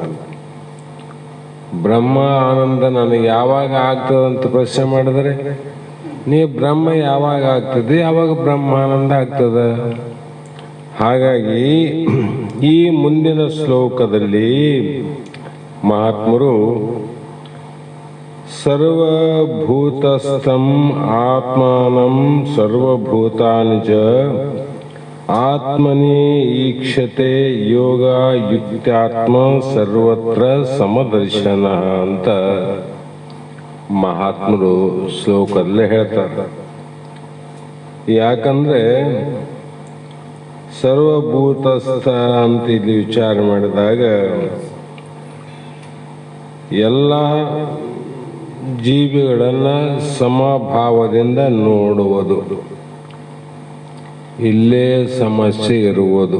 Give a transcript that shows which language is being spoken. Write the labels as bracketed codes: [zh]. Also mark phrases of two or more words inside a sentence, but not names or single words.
[kn] ಬ್ರಹ್ಮ ಆನಂದ ನನಗೆ ಯಾವಾಗ ಆಗ್ತದಂತ ಪ್ರಶ್ನೆ ಮಾಡಿದರೆ ನೀ ಬ್ರಹ್ಮ ಯಾವಾಗ ಆಗ್ತದೆ, ಯಾವಾಗ ಬ್ರಹ್ಮಾನಂದ ಆಗ್ತದ. ಹಾಗಾಗಿ ಈ ಮುಂದಿನ ಶ್ಲೋಕದಲ್ಲಿ ಮಹಾತ್ಮರು [sa] ಸರ್ವಭೂತಸ್ಥಂ ಆತ್ಮಾನಂ ಸರ್ವಭೂತಾನಿ ಚ ಆತ್ಮನಿ ಈಕ್ಷತೆ ಯೋಗ ಯುಕ್ತ್ಯಾತ್ಮ ಸರ್ವತ್ರ ಸಮದರ್ಶನ [kn] ಅಂತ ಮಹಾತ್ಮರು ಶ್ಲೋಕದಲ್ಲೇ ಹೇಳ್ತಾರೆ. ಯಾಕಂದ್ರೆ ಸರ್ವಭೂತಸ್ಥ ಅಂತ ಇಲ್ಲಿ ವಿಚಾರ ಮಾಡಿದಾಗ ಎಲ್ಲ ಜೀವಿಗಳನ್ನು ಸಮಭಾವದಿಂದ ನೋಡುವುದು, ಇಲ್ಲೇ ಸಮಸ್ಯೆ ಇರುವುದು.